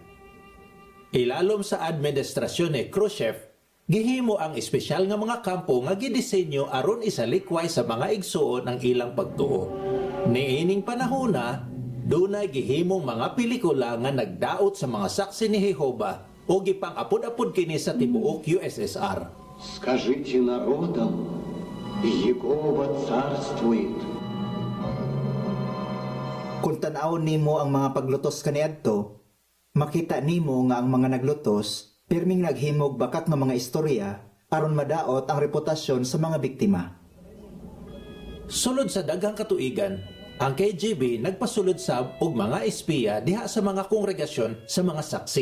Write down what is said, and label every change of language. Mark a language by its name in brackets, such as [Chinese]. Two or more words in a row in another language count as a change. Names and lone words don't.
[Cebuano] Ilalom sa administrasyon ni Khrushchev, gihimo ang espesyal nga mga kampo nga gidisenyo aron isalikway sa mga igsuon ang ilang pagtuo. Niining panahona, dunay gihimong mga pelikula nga nagdaot sa mga saksi ni Jehova o gipang-apod-apod kini sa tibuok USSR. [Russian] Скажите народам, Jehova царствует. [Cebuano] Kung tan-awon nimo ang mga paglutos kaniadto, makita nimo nga ang mga naglutos pirming naghimog bakat nga mga istorya aron madaot ang reputasyon sa mga biktima. Sulod sa daghang katuigan, ang KGB nagpasulod sab og mga espiya diha sa mga kongregasyon sa mga saksi.